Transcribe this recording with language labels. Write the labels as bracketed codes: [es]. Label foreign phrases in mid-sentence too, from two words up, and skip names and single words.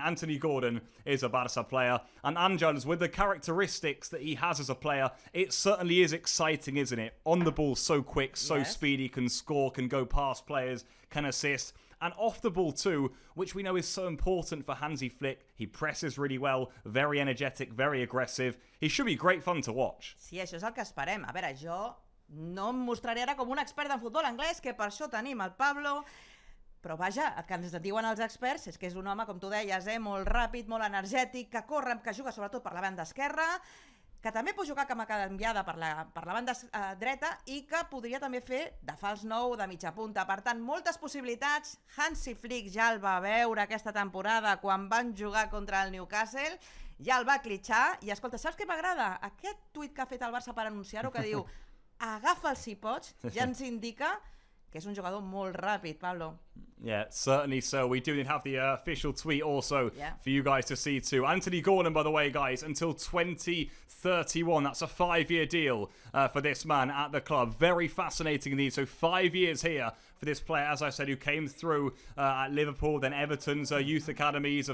[en] Anthony Gordon is a Barca player. And Àngels, with the characteristics that he has as a player, it certainly is exciting, isn't it? On the ball, so quick, so speedy, can score, can go past players, can assist. And off the ball too, which we know is so important for Hansi Flick. He presses really well, very energetic, very aggressive. He should be great fun to watch. [ca] Sí, això és el que esperem. A veure, jo no em mostraré ara com un expert en futbol anglès, que per això tenim el Pablo, però vaja, el que ens diuen els experts és que és un home, com tu deies, molt ràpid, molt energètic, que corre, que juga sobretot per la banda esquerra, que també pot jugar com a canviada per la banda dreta i que podria també fer de fals nou, de mitja punta. Per tant, moltes possibilitats. Hansi Flick ja el va veure aquesta temporada quan van jugar contra el Newcastle, ja el va clitxar i, escolta, saps què m'agrada? Aquest tuit que ha fet el Barça per anunciar-ho, que diu agafa'l si pots, ja ens indica que és un jugador molt ràpid, Pablo. [en] Yeah, certainly so. We do have the official tweet also for you guys to see too. Anthony Gordon, by the way, guys, until 2031. That's a 5-year deal for this man at the club. Very fascinating indeed. So 5 years here for this player, as I said, who came through at Liverpool, then Everton's youth academies.